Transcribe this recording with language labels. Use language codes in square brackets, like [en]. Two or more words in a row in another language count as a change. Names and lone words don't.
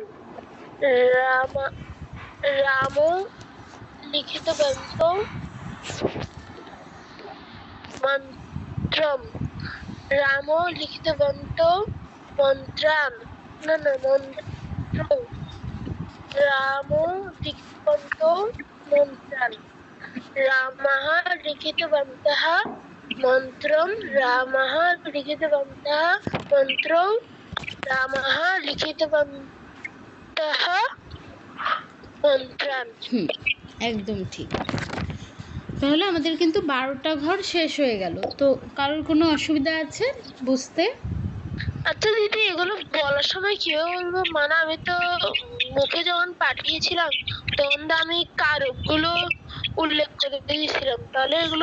[sa] রাম রামো লিখিতবন্তৌ মন্ত্রম। রামো লিখিতবন্তৌ মন্ত্রান। [bn] না না, [sa] মন্ত্র। রামো লিখিতবন্তৌ মন্ত্রান। রামः লিখিতবন্তः মন্ত্রম। রামः লিখিতবন্তः মন্ত্রৌ। রামः লিখিতবন্তः মন্ত্রান। [bn] একদম ঠিক। তাহলে আমাদের কিন্তু 12টা ঘর শেষ হয়ে গেল। তো কারোর কোনো অসুবিধা আছে বুঝতে? আচ্ছা দিদি, এগুলো বলার সময় কিভাবে বলবো? মানে আমি তো মুখে যখন পাঠিয়েছিলাম তখন তো আমি কারকগুলো উল্লেখ করে দিয়েছিলাম, তাহলে এগুলো